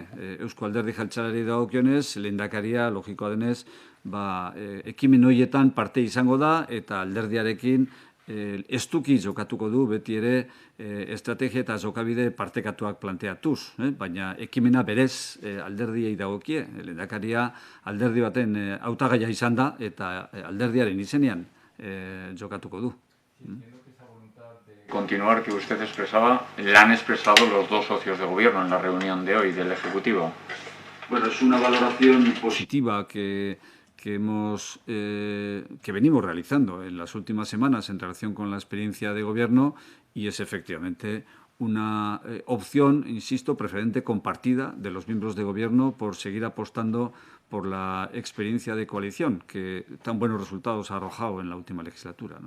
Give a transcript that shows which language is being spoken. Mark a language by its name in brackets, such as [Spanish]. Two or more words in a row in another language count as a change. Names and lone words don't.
[Basque] Eusko Alderdi Jeltzaleari dagokionez, lehendakaria logikoa denez, ekimen horietan parte izango da, eta alderdiarekin estuki jokatuko du beti ere estrategia eta jokabide partekatuak planteatuz, baina ekimena berez alderdiei dagokie. Lehendakaria alderdi baten hautagaia izan da eta alderdiaren izenean jokatuko du. [Spanish] Continuar que usted expresaba, la han expresado los 2 socios de gobierno en la reunión de hoy del Ejecutivo. Bueno, es una valoración positiva que venimos realizando en las últimas semanas en relación con la experiencia de gobierno, y es efectivamente una opción, insisto, preferente compartida de los miembros de gobierno por seguir apostando por la experiencia de coalición que tan buenos resultados ha arrojado en la última legislatura, ¿no?